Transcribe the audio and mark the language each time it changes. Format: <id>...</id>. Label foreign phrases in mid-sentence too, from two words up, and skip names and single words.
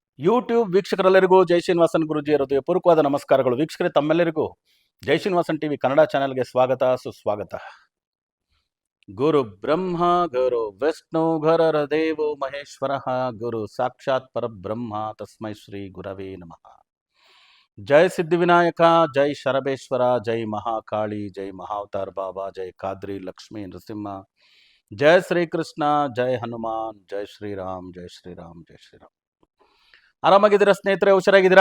<kn>ಯೂಟ್ಯೂಬ್ ವೀಕ್ಷಕರೆಲ್ಲರಿಗೂ ಜೈ ಶ್ರೀನಿವಾಸನ್ ಗುರುಜಿ ಹೃದಯಪೂರ್ವಕವಾದ ನಮಸ್ಕಾರಗಳು. ವೀಕ್ಷಕರೇ, ತಮ್ಮೆಲ್ಲರಿಗೂ ಜೈ ಶ್ರೀನಿವಾಸನ್ ಟಿವಿ ಕನ್ನಡ ಚಾನೆಲ್ಗೆ ಸ್ವಾಗತ ಸುಸ್ವಾಗತ.</kn> <sa>ಗುರು ಬ್ರಹ್ಮ ಗುರು ವಿಷ್ಣು ಗುರುರ ದೇವೋ ಮಹೇಶ್ವರ ಗುರು ಸಾಕ್ಷಾತ್ ಪರಬ್ರಹ್ಮ ತಸ್ಮೈ ಶ್ರೀ ಗುರವೇ ನಮಃ.</sa> <kn>ಜೈ ಸಿದ್ಧಿವಿನಾಯಕ, ಜೈ ಶರಬೇಶ್ವರ, ಜೈ ಮಹಾಕಾಳಿ, ಜೈ ಮಹಾವತಾರ್ ಬಾಬಾ, ಜೈ ಖಾದ್ರಿ ಲಕ್ಷ್ಮೀ ನರಸಿಂಹ, ಜೈ ಶ್ರೀಕೃಷ್ಣ, ಜೈ ಹನುಮಾನ್, ಜೈ ಶ್ರೀರಾಮ್, ಜೈ ಶ್ರೀರಾಮ್, ಜೈ ಶ್ರೀರಾಮ್. ಆರಾಮಾಗಿದ್ದೀರಾ ಸ್ನೇಹಿತರೆ? ಹುಷಾರಾಗಿದ್ದೀರಾ?</kn>